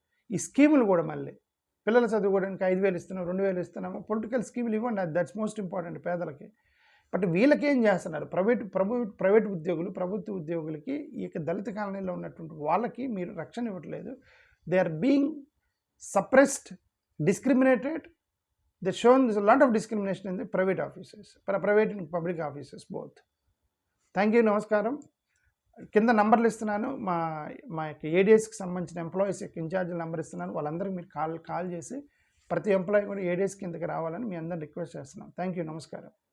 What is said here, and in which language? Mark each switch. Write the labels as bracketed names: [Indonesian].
[Telugu] ఈ స్కీములు కూడా మళ్ళీ పిల్లల చదువుకోవడానికి 5,000 ఇస్తున్నాము, 2,000 ఇస్తున్నాము, పొలిటికల్ స్కీములు ఇవ్వండి, [English] that's most important [Telugu] పేదలకి. బట్ వీళ్ళకేం చేస్తున్నారు, ప్రైవేట్ ఉద్యోగులు, ప్రభుత్వ ఉద్యోగులకి, ఈ యొక్క దళిత కాలనీలో ఉన్నటువంటి వాళ్ళకి మీరు రక్షణ ఇవ్వట్లేదు. [English] They are being suppressed, discriminated. They're shown there's a lot of discrimination in the private offices, private and public offices both. Thank you, నమస్కారం. [Telugu] కింద నంబర్లు ఇస్తున్నాను, మా యొక్క ఏడిఎస్కి సంబంధించిన ఎంప్లాయీస్ యొక్క ఇన్ఛార్జ్ నెంబర్ ఇస్తున్నాను. వాళ్ళందరికీ మీరు కాల్ చేసి ప్రతి ఎంప్లాయీ కూడా ఏడిఎస్ కిందకి రావాలని మీ అందరిని రిక్వెస్ట్ చేస్తున్నాం. థ్యాంక్ యూ, నమస్కారం.